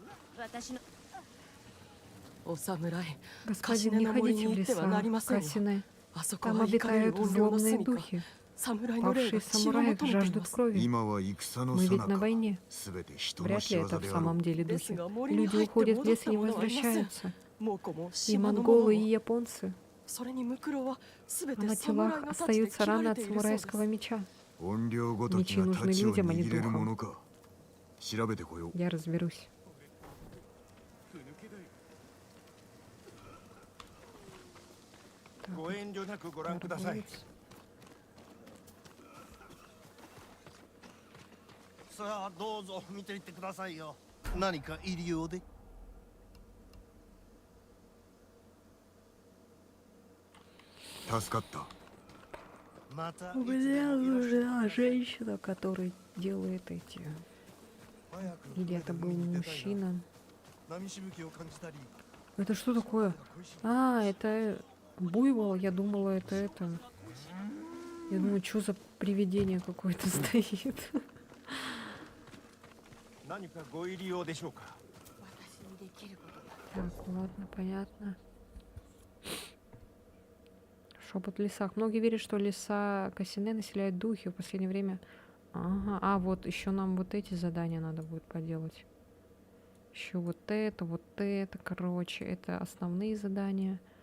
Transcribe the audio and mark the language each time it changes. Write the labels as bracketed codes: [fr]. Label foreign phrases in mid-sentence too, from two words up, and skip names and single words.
[ja] 私のお侍、 [ru] Господин, не ходите в леса, Касине. [ja] あそこ [ru] Там [ja] は怒れる [ru] обитают [ja] 怨霊の [ru] злобные [ja] 住みか。 [ru] духи. [ja] 侍の霊 [ru] Павшие [ja] が血を [ru] самураи [ja] 求めてい [ru] жаждут [ja] ます。 [ru] крови. [ja] 今は戦の [ru] Мы [ja] 最 [ru] ведь на [ja] 中 [ru] войне. [ja] 全て人の [ru] Вряд [ja] 仕 [ru] ли [ja] 業 [ru] это в [ja] であろ [ru] самом [ja] う [ru] деле [ja] です [ru] духи. [ja] が森に [ru] Люди [ja] 入って [ru] уходят в [ja] 戻っ [ru] лес и [ja] た [ru] не [ja] ものはいません。 [ru] возвращаются. [ja] モコも [ru] И [ja] 島のもの [ru] монголы, и [ja] も。 [ru] японцы. [ja] それにムクロはすべ [ru] А [ja] て [ru] на [ja] 侍 [ru] телах [ja] の太刀で [ru] остаются [ja] 切ら [ru] раны [ja] れ [ru] от [ja] ているそうです。 [ru] самурайского меча. [ja] 怨霊ごとき [ru] Мечи [ja] が [ru] нужны [ja] 太刀を [ru] людям, а не [ja] 握れるも [ru] духам. [ja] のか調べてこよう [ru] Я разберусь. Так, [ja] ご遠慮なくご覧ください。 [ru] торговец. [ja] さあどうぞ見ていってくださいよ。何か入り用で？助かったまた [ru] У меня нужна женщина, которая делает эти. Или это был мужчина. 波しぶきを感じたり。 Это что такое? А, это буйвол. Я думала, это. Я думаю, что за привидение какое-то стоит. [ja] 何かご入り用でしょうか。私にできることが [ru] Так, ладно, понятно. Шепот в лесах. Многие верят, что леса Касине населяют духи в последнее время. Ага, а вот еще нам вот эти задания надо будет поделать. Еще вот это, короче, это основные задания.